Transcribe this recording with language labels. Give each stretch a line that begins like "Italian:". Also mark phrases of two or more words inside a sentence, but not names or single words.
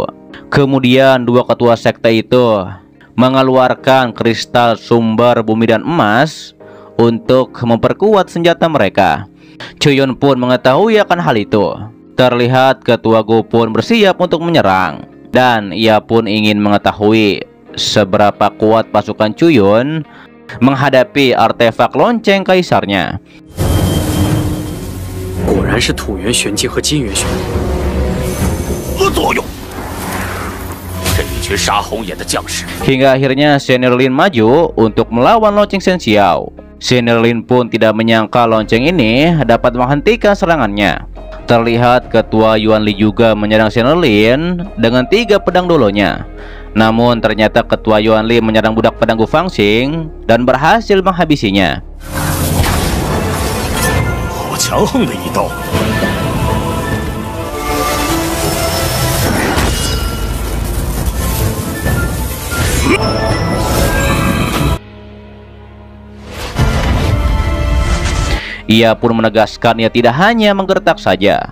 Indonesian: Kemudian dua ketua sekte itu mengeluarkan kristal sumber bumi dan emas untuk memperkuat senjata mereka. Chuyun pun mengetahui akan hal itu. Terlihat Ketua Gu pun bersiap untuk menyerang. Dan ia pun ingin mengetahui seberapa kuat pasukan Chuyun menghadapi artefak lonceng kaisarnya.
Chinese: 果然是土元玄机和金元玄机和作用。这一群杀红眼的将士。
Indonesian: Hingga akhirnya Senior Lin maju untuk melawan lonceng Shen Xiao. Senior Lin pun tidak menyangka lonceng ini dapat menghentikan serangannya. Terlihat Ketua Yuanli juga menyerang Senior Lin dengan 3 pedang dolonya. Namun ternyata Ketua Yuanli menyerang budak pedang Gu Fangxing dan berhasil menghabisinya.
Chinese: 强横的一刀。
Indonesian: Ia pun menegaskan ia tidak hanya menggertak saja.